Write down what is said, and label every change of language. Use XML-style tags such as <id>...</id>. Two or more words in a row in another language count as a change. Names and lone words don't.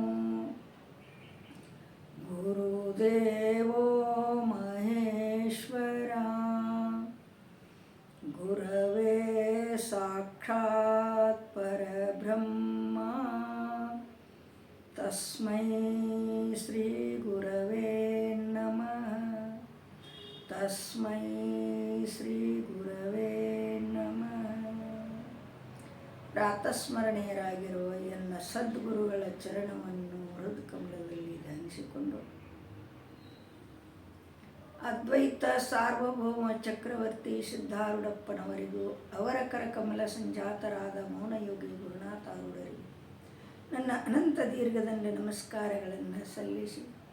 <sa>गुरुदेवो महेश्वरा गुरवे साक्षात् परब्रह्म तस्मै श्री गुरवे नमः तस्मै श्री गुरवे नमः</sa> <kn>ಪ್ರಾತಸ್ಮರಣೀಯರಾಗಿರುವ ಎನ್ನ ಸದ್ಗುರುಗಳ ಚರಣವನ್ನು ಹೃದಕಮಲದಲ್ಲಿ ಧ್ಯಾನಿಸಿಕೊಂಡು ಅದ್ವೈತ ಸಾರ್ವಭೌಮ ಚಕ್ರವರ್ತಿ ಸಿದ್ಧಾರೂಢಪ್ಪನವರಿಗೂ ಅವರ ಕರಕಮಲ ಸಂಜಾತರಾದ ಮೌನಯೋಗಿ ಗುರುನಾಥಾರೂಢರಿಗೂ ನನ್ನ ಅನಂತ ದೀರ್ಘದಂಡ ನಮಸ್ಕಾರಗಳನ್ನು ಸಲ್ಲಿಸಿ</kn>